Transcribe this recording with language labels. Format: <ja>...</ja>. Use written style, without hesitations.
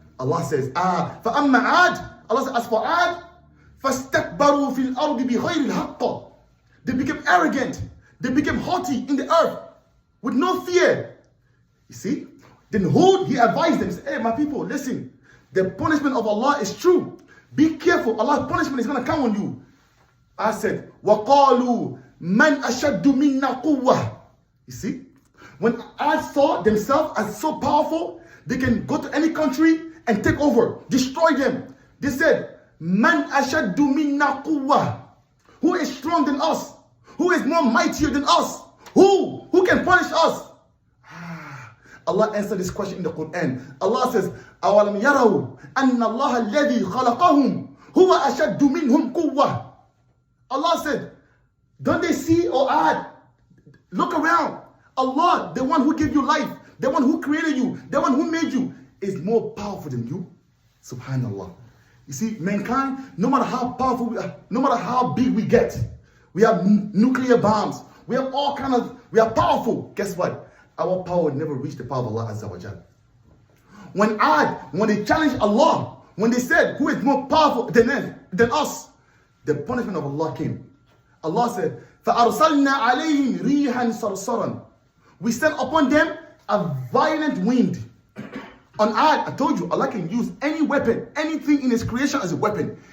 <en>Allah says,</en> <ar>فَأَمَّا عَادٍ.</ar> <en>Allah says, as for Ad,</en> <ar>فَاسْتَكْبَرُوا فِي الْأَرْضِ بِغَيْرِ الْحَقِّ.</ar> <en>They became arrogant. They became haughty in the earth with no fear. You see? Then Hud, he advised them, hey, my people, listen. The punishment of Allah is true. Be careful. Allah's punishment is going to come on you. I said,</en> <ar>وَقَالُوا مَنْ أَشَدُّ مِنَّا قُوَّةً.</ar> <en>You see? When Ad saw themselves as so powerful, they can go to any country and take over, destroy them. They said,</en> <ar>Man ashaddu minna quwwah.</ar> <en>Who is stronger than us? Who is more mightier than us? Who can punish us? Allah answered this question in the Quran. Allah says,</en> <ar>أَوَلَمْ يَرَوْا أَنَّ اللَّهَ الَّذِي خَلَقَهُمْ هُوَ أَشَدُّ مِنْهُمْ قُوَّةً.</ar> <en>Allah said, don't they see or add? Look around. Allah, the one who gave you life, the one who created you, the one who made you, is more powerful than you. Subhanallah. You see, mankind, no matter how powerful we are, no matter how big we get, we have nuclear bombs, we have all kind of, we are powerful. Guess what? Our power would never reach the power of Allah Azza wa Jal. When they challenged Allah, when they said, who is more powerful than us, the punishment of Allah came. Allah said,</en> <ar>فَأَرْسَلْنَا عَلَيْهِمْ رِيحًا صَرْصَرًا.</ar> <en>We sent upon them a violent wind. On Ad, I told you, Allah can use any weapon, anything in His creation as a weapon.</en>